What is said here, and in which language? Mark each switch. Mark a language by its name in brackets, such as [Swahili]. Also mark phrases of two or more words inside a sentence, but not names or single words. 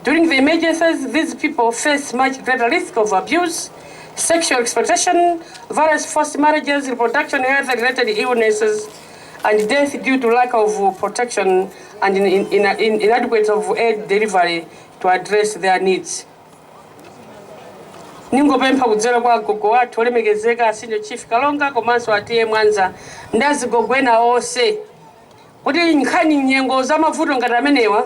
[English] During the emergencies, these people face much greater risk of abuse, sexual exploitation, various forced marriages, reproduction health-related illnesses, and death due to lack of protection and inadequate of aid delivery to address their needs. [Nyanja] Ningopempha kudzera kwa gogo wathu olemekezeka Senior Chief Kalonga komanso atiye Mwanza ndazigogwena onse kuti nkhani nyengo za mavuto ngati amenewa